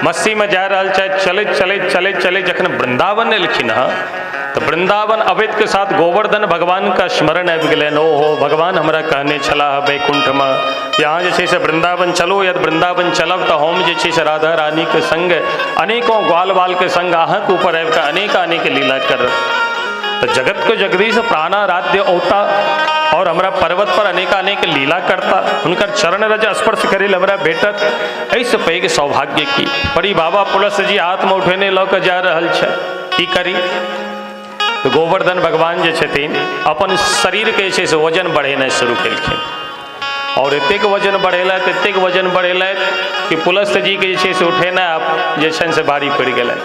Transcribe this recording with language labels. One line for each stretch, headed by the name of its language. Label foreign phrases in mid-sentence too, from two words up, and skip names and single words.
Maithili: मस्ती में जा रहल छथि, चलैत चलैत चलैत चलैत जखन वृंदावन एलखिन है तो वृंदावन अबैत के साथ गोवर्धन भगवान का स्मरण आबि गेलनि। ओहो भगवान हमरा कहने छलाह वैकुंठ में यहाँ जे छै से वृंदावन चलो, यदि वृंदावन चलब तो हम जे छै से राधा रानी के संग अनेकों ग्वाल बाल के संग अहाँके ऊपर आबि कऽ अनेक लीला कर। तो जगत को जगदीश प्राणाराध्य औता और हमरा पर्वत पर अनेक लीला करता, उनकर चरण रज स्पर्श करेल हमरा भेटत, ऐसे पैघ सौभाग्य की। परी बाबा पुलस्त जी हाथ में उठेने लऽ कऽ जा रहल छै, की करी। तो गोवर्धन भगवान जे छथिन अपन शरीर के जे छै से वजन बढ़ेनाइ शुरू केलखिन और एतेक वजन बढ़ेलथि कि पुलस्त जी के जे छै से उठेनाइ जे छनि से भारी पड़ि गेलनि।